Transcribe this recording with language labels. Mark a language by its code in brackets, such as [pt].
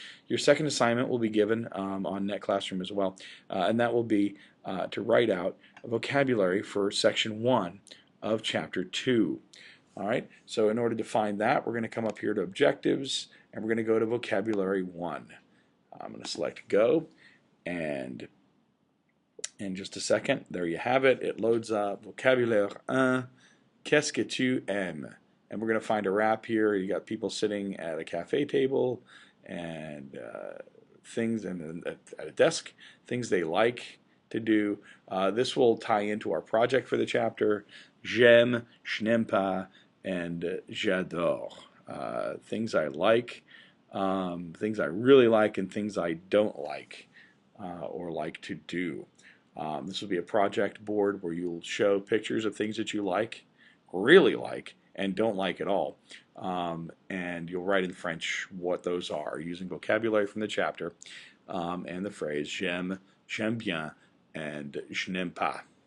[en] Your second assignment will be given on Net Classroom as well, and that will be to write out a vocabulary for section 1 of chapter 2. All right, so in order to find that, we're going to come up here to objectives and we're going to go to vocabulary 1. I'm going to select go. And in just a second, there you have it. It loads up. [fr] Vocabulaire 1, qu'est-ce que tu aimes? [en] And we're going to find a wrap here. You got people sitting at a cafe table and things at a desk, things they like to do. This will tie into our project for the chapter. [fr] J'aime, je n'aime pas, and j'adore. [en] Things I like, things I really like, and things I don't like. Or like to do. This will be a project board where you'll show pictures of things that you like, really like, and don't like at all. And you'll write in French what those are using vocabulary from the chapter and the phrase [fr] j'aime bien, [en] and [fr] je n'aime pas.